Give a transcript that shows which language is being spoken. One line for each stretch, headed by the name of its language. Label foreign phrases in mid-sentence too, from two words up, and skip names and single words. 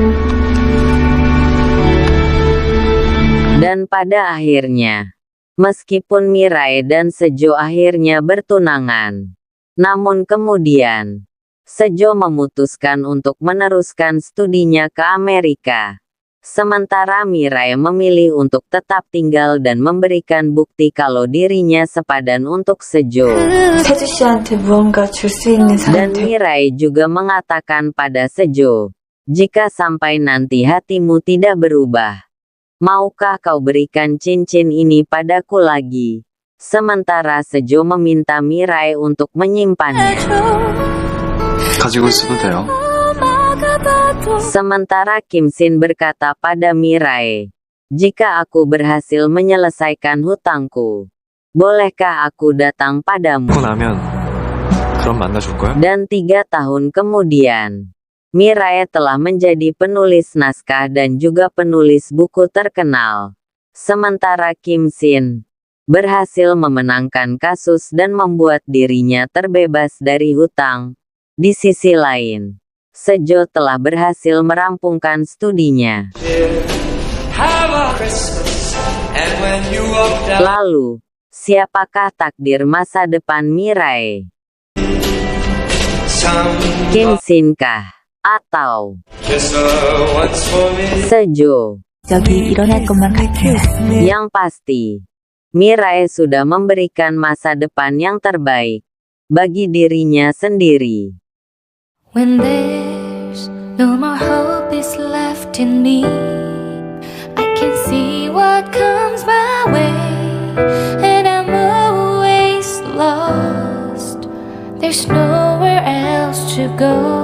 Indonesian: Dan pada akhirnya, meskipun Mirae dan Sejo akhirnya bertunangan, namun kemudian Sejo memutuskan untuk meneruskan studinya ke Amerika. Sementara Mirae memilih untuk tetap tinggal dan memberikan bukti kalau dirinya sepadan untuk Sejo.
Korean: 세주 씨한테 무언가 줄 수 있는
Indonesian: Dan
Korean: 사람한테
Indonesian: Mirae juga mengatakan pada Sejo, jika sampai nanti hatimu tidak berubah, maukah kau berikan cincin ini padaku lagi? Sementara Sejo meminta Mirae untuk menyimpannya.
Korean: 가지고 있어도 돼요.
Indonesian: Sementara Kim Shin berkata pada Mirae, jika aku berhasil menyelesaikan hutangku, bolehkah aku datang padamu?
Korean: 그러고 나면 그럼 만나줄 거야?
Indonesian: Dan 3 tahun kemudian, Mirae telah menjadi penulis naskah dan juga penulis buku terkenal. Sementara Kim Shin berhasil memenangkan kasus dan membuat dirinya terbebas dari hutang. Di sisi lain, Sejo telah berhasil merampungkan studinya. Lalu, siapakah takdir masa depan Mirae? Kim Shin kah? Atau Sejo?
Korean: 여기 일어날 것만 같아요.
Indonesian: Yang pasti, Mirae sudah memberikan masa depan yang terbaik bagi dirinya sendiri.
English: When there's no more hope is left in me, I can see what comes my way, and I'm always lost. There's nowhere else to go.